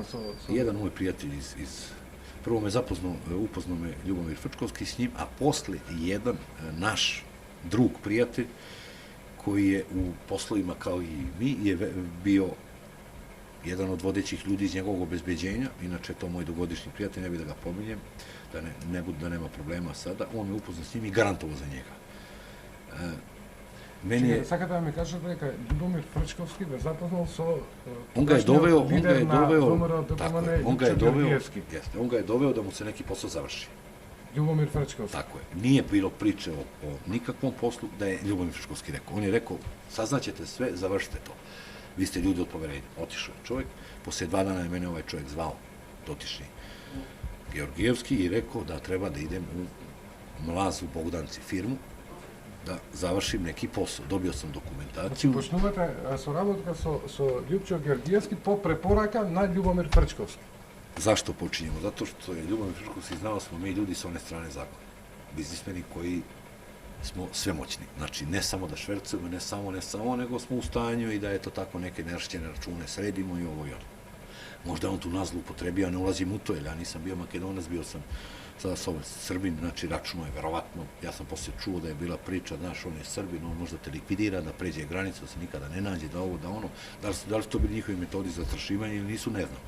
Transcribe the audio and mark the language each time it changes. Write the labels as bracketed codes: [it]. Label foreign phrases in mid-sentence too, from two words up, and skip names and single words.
[sr] Jedan moj prijatelj prvo me upoznao me Ljubomir Frčkovski s njim, a posle jedan naš drug prijatelj, koji je u poslovima kao i mi, je bio jedan od vodećih ljudi iz njegovog obezbeđenja, inače to moj dugogodišnji prijatelj, ne bih da ga pominjem, da nema problema sada, on me upoznao s njim i garantovao za njega. [mk] Сакате да ми кажете дека Ljubomir Frčkovski ве запознал со [sr] он га е довео да му се неки посол заврши. Ljubomir Frčkovski. Tako je. Nije bilo priče o nikakvom poslu da je Ljubomir Frčkovski rekao. On je rekao, saznaćete sve, završite to. Vi ste ljudi od poverenja. Otišao je čovjek, posle 2 dana je mene ovaj čovjek zvao, dotični Georgijevski, i rekao da treba da idem u Mlaz u Bogdanci firmu, da završim neki posao. Dobio sam dokumentaciju. [mk] Значи почнувате соработка со Ljupčo Georgijevski по препорака на Ljubomir Frčkovski. [sr] Zašto počinjemo? Zato što je Ljubomir Frčkovski znao smo mi ljudi s one strane zakona. Biznismeni koji smo svemoćni. Znači, ne samo da švercujemo, ne samo, nego smo u stanju i da je to tako neke nerašćene račune sredimo i ovo i ono. Možda on tu nas zloupotrebio, ja ne ulazim u to, jer ja nisam bio Makedonac, bio sam sada Srbin, znači računo je verovatno, ja sam poslije čuo da je bila priča, znaš, on je Srbin, on možda te likvidira, da pređe granicu, da se nikada ne nađe, da ovo, da ono, da li su to bili njihovi metodi za zastrašivanje ili nisu, ne znam.